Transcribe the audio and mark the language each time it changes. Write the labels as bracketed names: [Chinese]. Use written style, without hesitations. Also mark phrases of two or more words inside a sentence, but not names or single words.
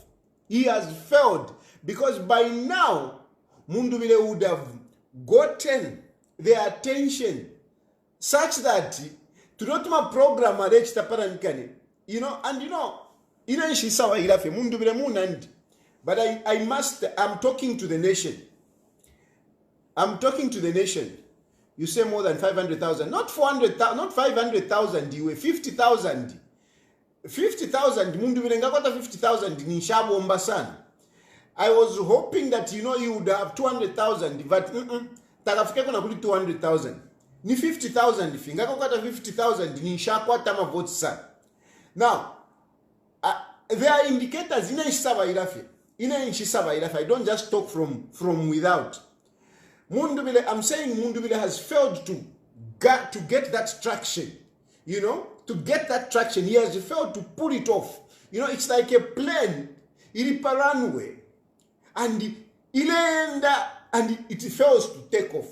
[English] He has failed because by now, Munduwile would have gotten their attention such that to not my program but I'm talking to the nation. You say more than 500,000, not 400,000, not 500,000, you were 50,000. 50,000, [Bemba] Munduwile ngakota 50,000 ni shabomba sana. [English] I was hoping that you would have 200,000, but [Bemba] takafika kuna kuli [English] 200,000. [Bemba] Ni 50,000 finga ngakota 50,000 ni shakwata ma votes sana. [English] Now, there are indicators [Bemba] ina isaba ilafi. [English] I don't just talk from without. Munduwile, I'm saying Munduwile has failed to get that traction. To get that traction, he has failed to pull it off. It's like a plane, ilipa runway, and it fails to take off.